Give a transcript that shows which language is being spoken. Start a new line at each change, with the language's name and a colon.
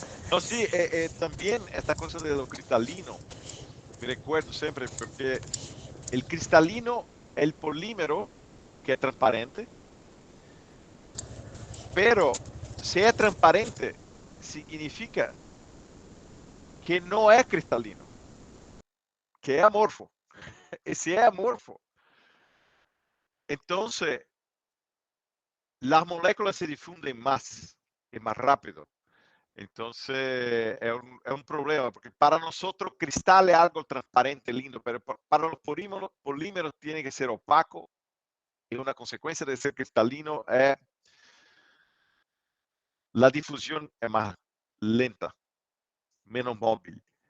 Spanish: No, sí, también esta cosa de lo cristalino, me recuerdo siempre, porque el cristalino, el polímero, que es transparente, pero si es transparente, significa
Portuguese: que não é cristalino, que é amorfo. Esse é amorfo.
Spanish: Entonces, las moléculas se difunden más y más rápido. Entonces, es un problema, porque para nosotros cristal es algo transparente, lindo, pero para los polímeros tiene que ser opaco, y una consecuencia de ser cristalino es la difusión es más lenta, menos móvil.